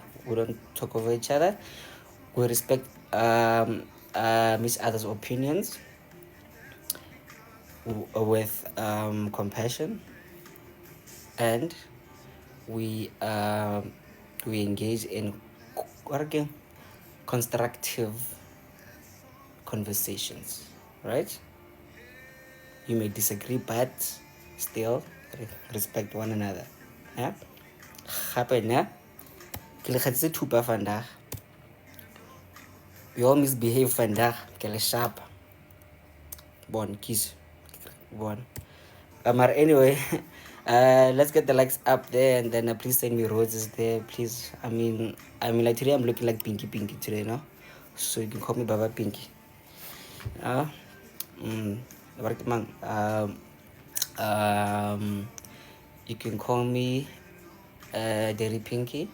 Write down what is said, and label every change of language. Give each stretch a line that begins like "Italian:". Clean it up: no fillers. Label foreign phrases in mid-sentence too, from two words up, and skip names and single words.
English: We don't talk over each other. We respect each other's opinions with compassion, and we we engage in constructive conversations, right? You may disagree, but still respect one another. Yeah.
Tswana: Gape ne ke le kgatsitse thupa vandag.
English: You all misbehave vandag
Tswana: ke le
English: sharp. Bon kiss. Bon. Anyway, let's get the likes up there, and then please send me roses there, please. Like today I'm looking like Pinky today, no? So you can call me Baba Pinky. Uh, mm, you can call me Daddy Pinky.